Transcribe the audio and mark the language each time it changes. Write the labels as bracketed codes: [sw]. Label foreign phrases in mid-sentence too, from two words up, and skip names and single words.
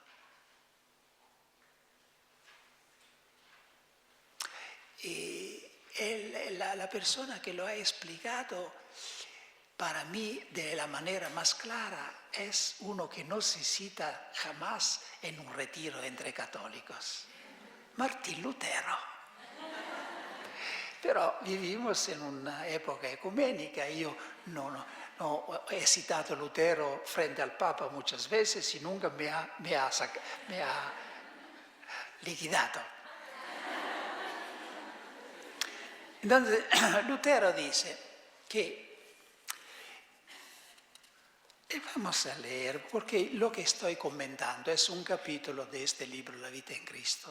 [es] La persona que lo ha explicado para mí de la manera más clara es uno que no se cita jamás en un retiro entre católicos, Martín Lutero. Però vivimos [it] in un'epoca ecumenica, io no, [es] he citato Lutero frente al Papa muchas veces y nunca me ha liquidato. Entonces, Lutero dice que, vamos a leer, porque lo que estoy comentando es un capítulo de este libro, La vida en Cristo.